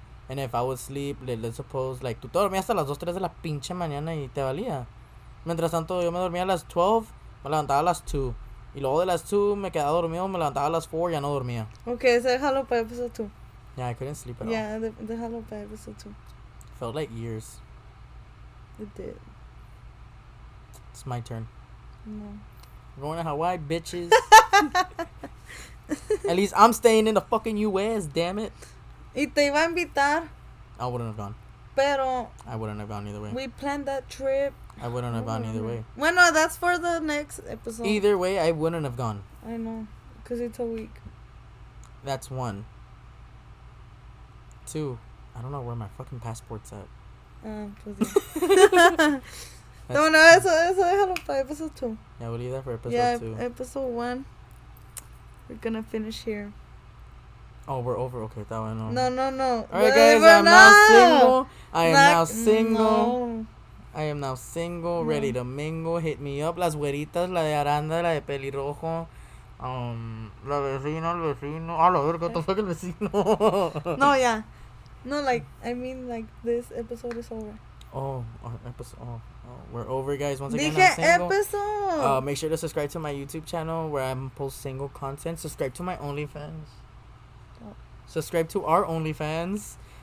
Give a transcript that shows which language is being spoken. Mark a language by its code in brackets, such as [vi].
[en] And if I would sleep, let's suppose, like, [es] tú te dormías hasta las 2, 3 de la pinche mañana y te valía. Mientras tanto, yo me dormía a las 12, me levantaba a las 2. Y luego de las 2 me quedaba dormido, me levantaba a las 4 y ya no dormía. [en] Okay, so [es] déjalo para [en] episode 2. Yeah, I couldn't sleep at all. Yeah, déjalo para episode 2. Felt like years. It did. It's my turn. No. We're going to Hawaii, bitches. At least I'm staying in the fucking US, damn it. [es] Y te iba a invitar. [en] I wouldn't have gone. [es] Pero [en] I wouldn't have gone either way. we planned that trip I wouldn't have gone either way. Well, no, that's for the next episode. Either way, I wouldn't have gone. I know, because it's a week. That's 1. 2, I don't know where my fucking passport's at. [es] Pues [en] yeah. [es] No, eso déjalo para episode 2. [en] Yeah, we'll leave that for episode 2. Episode 1. We're gonna finish here. Oh, we're over. Okay, that one. No. Alright, guys, I'm now single. I am now single. No. I am now single, ready to mingle. Hit me up. [es] Las güeritas, la de Aranda, la de pelirrojo. La vecina, el vecino. A la verga, ¿qué fue el vecino? [en] No, yeah. No, like, I mean, like, this episode is over. Oh, episode. Oh, we're over, guys. Once again, [es] Dije [en] I'm single. episode. Make sure to subscribe to my YouTube channel where I post single content. Subscribe to my OnlyFans. Oh. Subscribe to our OnlyFans.